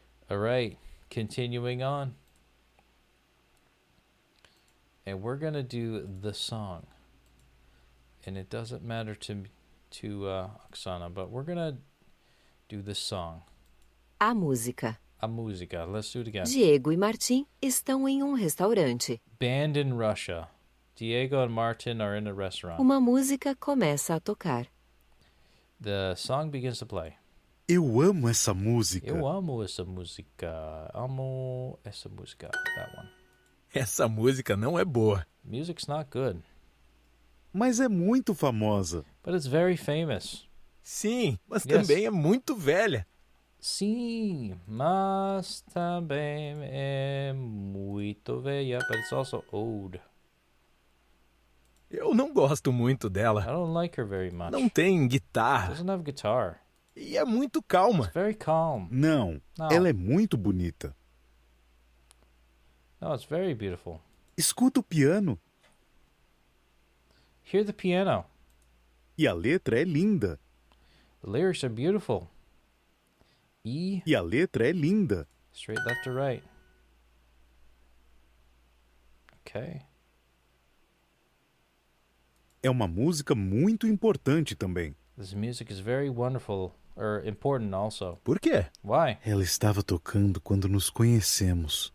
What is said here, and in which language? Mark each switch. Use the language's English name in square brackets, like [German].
[English] All right, continuing on. And we're going to do the song. And it doesn't matter to Oksana, but we're going to do this song. [Portuguese] A música. A música. [English] Let's do it again. [Portuguese] Diego e Martim estão em um restaurante. [English] Band in Russia. Diego and Martin are in a restaurant. [Portuguese] Uma música começa a tocar. [English] The song begins to play. [Portuguese] Eu amo essa música. Eu amo essa música. Amo essa música. [English] That one. [Portuguese] Essa música não é boa. [English] Music's not good. [Portuguese] Mas é muito famosa. [English] But it's very famous. [Portuguese] Sim, mas também é muito velha. Sim, mas também é muito velha. [English] But it's also old. [Portuguese] Eu não gosto muito dela. [English] I don't like her very much. [Portuguese] Não tem guitarra. [English] Doesn't have guitar. [Portuguese] E é muito calma. [English] It's very calm. [Portuguese] Não, ela é muito bonita. [English] No, it's very beautiful. [Portuguese] Escuta o piano. [English] Hear the piano. [Portuguese] E a letra é linda. [English] The lyrics are beautiful. [Portuguese] E a letra é linda. [English] Straight left to right. Okay. [Portuguese] É uma música muito importante também. [English] This music is very wonderful, or important also. [Portuguese] Por quê? [English] Why? [Portuguese] Ela estava tocando quando nos conhecemos.